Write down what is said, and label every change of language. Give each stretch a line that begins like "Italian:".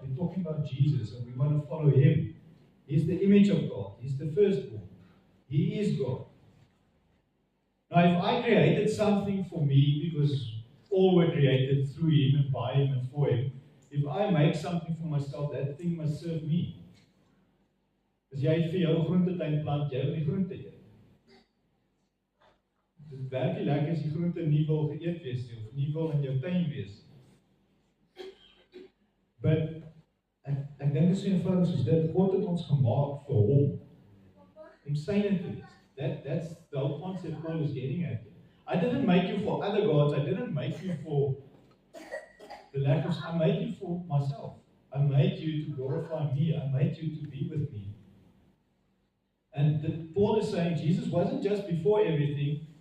English: We're talking about Jesus, and we want to follow him. He's the image of God. He's the firstborn. He is God. Now, if I created something for me, because all were created through him and by him and for him, if I make something for myself, that thing must serve me.
Afrikaans: As jy vir jou groentetuin plant, jy wil die groente eet. Dit werk nie lekker as die groente nie wil geëet wees nie, of nie wil in jou tuin wees. But ek dink dit is so eenvoudig soos dit. God het ons gemaak vir hom. Om syne te wees.
English: That's the whole concept Paul is getting at. I didn't make you for other gods. I didn't make you for the lack of. I made you for myself. I made you to glorify me. I made you to be with me. And Paul is saying Jesus wasn't just before everything.